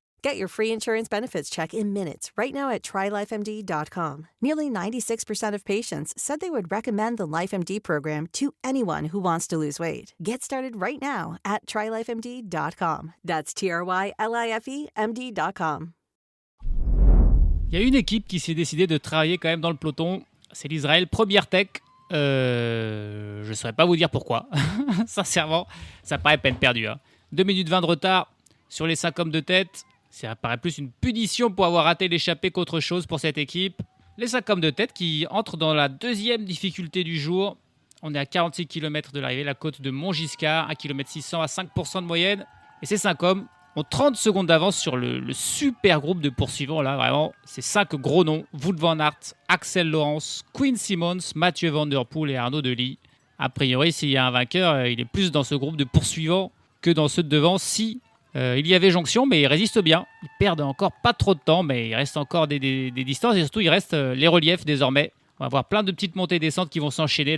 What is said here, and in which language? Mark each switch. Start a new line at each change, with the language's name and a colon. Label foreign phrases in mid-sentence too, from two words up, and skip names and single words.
English: Get your free insurance benefits check in minutes right now at trylifemd.com. Nearly 96% of patients said they would recommend the LifeMD program to anyone who wants to lose weight. Get started right now at trylifemd.com. That's TRYLIFEMD.com.
French: Il y a une équipe qui s'est décidée de travailler quand même dans le peloton. C'est l'Israël Première Tech. Je ne saurais pas vous dire pourquoi. Sincèrement, ça paraît peine perdue. 2 minutes 20 de retard sur les 5 hommes de tête. Ça paraît plus une punition pour avoir raté l'échappée qu'autre chose pour cette équipe. Les 5 hommes de tête qui entrent dans la 2e difficulté du jour On est à 46 km de l'arrivée, la côte de Montgiscard, 1 km 600 à 5% de moyenne. Et ces 5 hommes ont 30 secondes d'avance sur le super groupe de poursuivants. Là, vraiment, c'est 5 gros noms. Wout van Aert, Axel Laurens, Quinn Simmons, Mathieu Van Der Poel et Arnaud Delis. A priori, s'il y a un vainqueur, il est plus dans ce groupe de poursuivants que dans ceux de devant. Si il y avait jonction, mais ils résistent bien. Ils perdent encore pas trop de temps, mais il reste encore des distances. Et surtout, il reste les reliefs désormais. On va voir plein de petites montées et descentes qui vont s'enchaîner là.